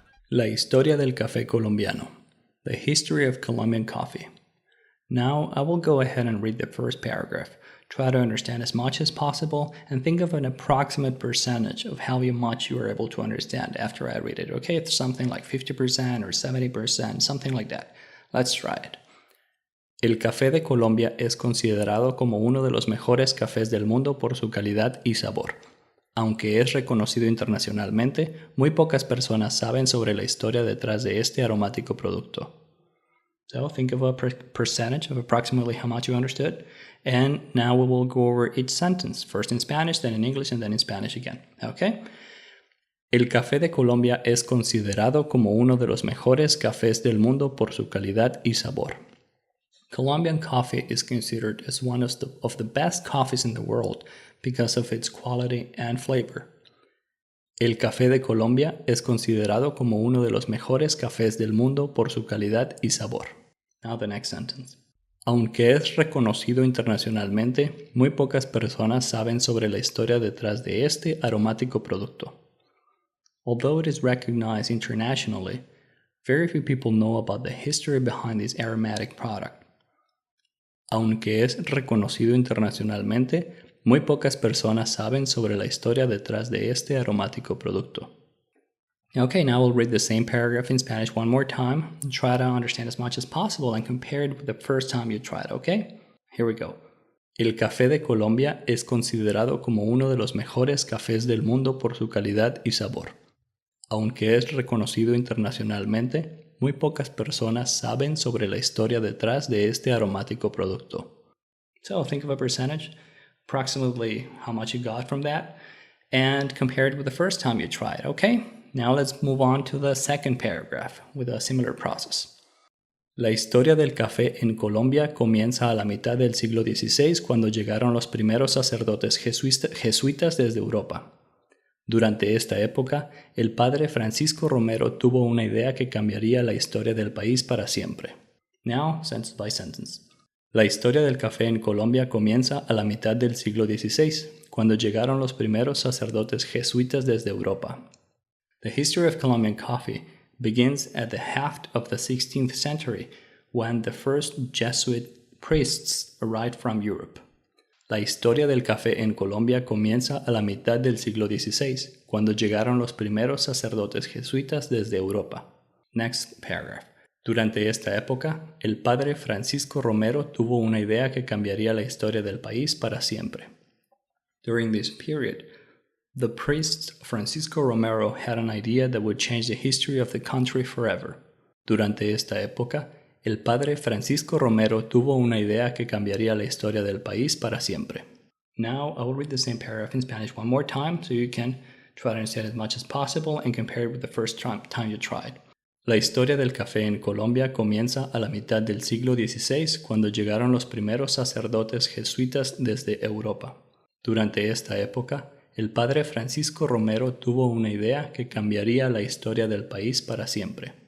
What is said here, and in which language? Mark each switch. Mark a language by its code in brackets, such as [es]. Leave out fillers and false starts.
[es] La historia del café colombiano. [en] The history of Colombian coffee. Now, I will go ahead and read the first paragraph. Try to understand as much as possible and think of an approximate percentage of how much you are able to understand after I read it. Okay, it's something like 50% or 70%, something like that. Let's try it. [es] El café de Colombia es considerado como uno de los mejores cafés del mundo por su calidad y sabor. Aunque es reconocido internacionalmente, muy pocas personas saben sobre la historia detrás de este aromático producto. [en] So think of a percentage of approximately how much you understood. And now we will go over each sentence, first in Spanish, then in English, and then in Spanish again. Okay? [es] El café de Colombia es considerado como uno de los mejores cafés del mundo por su calidad y sabor. [en] Colombian coffee is considered as one of the best coffees in the world because of its quality and flavor. [es] El café de Colombia es considerado como uno de los mejores cafés del mundo por su calidad y sabor. [en] Now the next sentence. [es] Aunque es reconocido internacionalmente, muy pocas personas saben sobre la historia detrás de este aromático producto. [en] Although it is recognized internationally, very few people know about the history behind this aromatic product. [es] Aunque es reconocido internacionalmente, muy pocas personas saben sobre la historia detrás de este aromático producto. [en] Okay, now we'll read the same paragraph in Spanish one more time and try to understand as much as possible and compare it with the first time you tried, okay? Here we go. [es] El café de Colombia es considerado como uno de los mejores cafés del mundo por su calidad y sabor. Aunque es reconocido internacionalmente, muy pocas personas saben sobre la historia detrás de este aromático producto. [en] So think of a percentage, approximately how much you got from that, and compare it with the first time you tried, okay? Now let's move on to the second paragraph with a similar process. [es] La historia del café en Colombia comienza a la mitad del siglo XVI cuando llegaron los primeros sacerdotes jesuitas desde Europa. Durante esta época, el padre Francisco Romero tuvo una idea que cambiaría la historia del país para siempre. [en] Now, sentence by sentence. [es] La historia del café en Colombia comienza a la mitad del siglo XVI, cuando llegaron los primeros sacerdotes jesuitas desde Europa. [en] The history of Colombian coffee begins at the half of the 16th century, when the first Jesuit priests arrived from Europe. [es] La historia del café en Colombia comienza a la mitad del siglo XVI, cuando llegaron los primeros sacerdotes jesuitas desde Europa. [en] Next paragraph. [es] Durante esta época, el padre Francisco Romero tuvo una idea que cambiaría la historia del país para siempre. [en] During this period, the priest Francisco Romero had an idea that would change the history of the country forever. [es] Durante esta época, el padre Francisco Romero tuvo una idea que cambiaría la historia del país para siempre. [en] Now, I will read the same paragraph in Spanish one more time so you can try to understand as much as possible and compare it with the first time you tried. [es] La historia del café en Colombia comienza a la mitad del siglo XVI cuando llegaron los primeros sacerdotes jesuitas desde Europa. Durante esta época, el padre Francisco Romero tuvo una idea que cambiaría la historia del país para siempre.